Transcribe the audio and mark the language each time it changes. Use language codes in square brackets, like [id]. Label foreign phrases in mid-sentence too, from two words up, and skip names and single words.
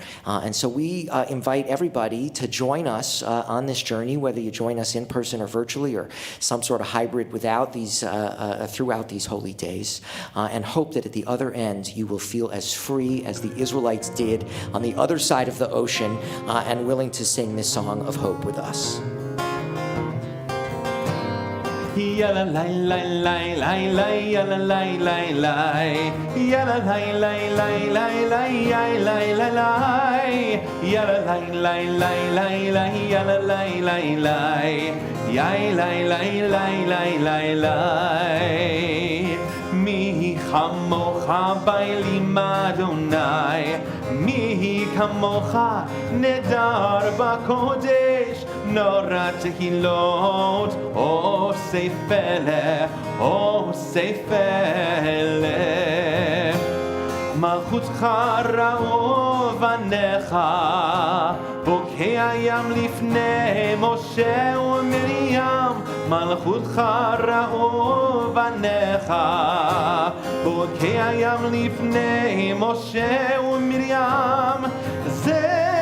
[en] And so we invite everybody to join us on this journey, whether you join us in person or virtually, or some sort of hybrid without these, throughout these holy days, and hope that at the other end you will feel as free as the Israelites did on the other side of the ocean, and willing to sing this song of hope with us. Yalla lai lai lai lai lai yalla lai lai lai yalla lai lai lai lai lai lai lai lai yalla lai lai lai lai lai yalla lai lai lai yai lai lai lai lai lai lai [he] מי כמוכה באלים יהוה מי כמוכה נאדר בקדש נורא תהלת עשה פלא מלכותך ראו בניך, בוקע ים לפני משה ומרים, מלכותך ראו בניך, בוקע ים לפני משה ומרים, זה